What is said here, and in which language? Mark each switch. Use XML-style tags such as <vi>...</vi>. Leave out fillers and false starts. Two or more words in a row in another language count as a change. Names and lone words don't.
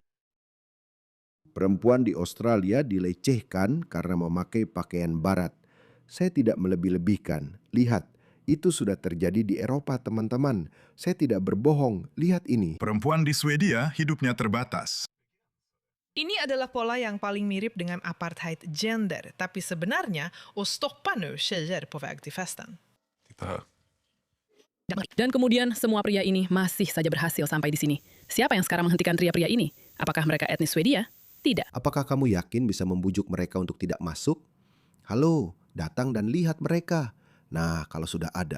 <id>Perempuan di Australia dilecehkan karena memakai pakaian barat. Saya tidak melebih-lebihkan. Lihat, itu sudah terjadi di Eropa, teman-teman. Saya tidak berbohong. Lihat ini. Perempuan di Swedia hidupnya terbatas. Ini adalah pola yang paling mirip dengan apartheid gender, tapi sebenarnya</id> <sv>stoppa nu tjejer på väg till festen.</sv> <id>Dan kemudian semua pria ini masih saja berhasil sampai di sini. Siapa yang sekarang menghentikan pria-pria ini? Apakah mereka etnis Swedia? Tidak. Apakah kamu yakin bisa membujuk mereka untuk tidak masuk? Halo, datang dan lihat mereka. Nah, kalau sudah ada.</id>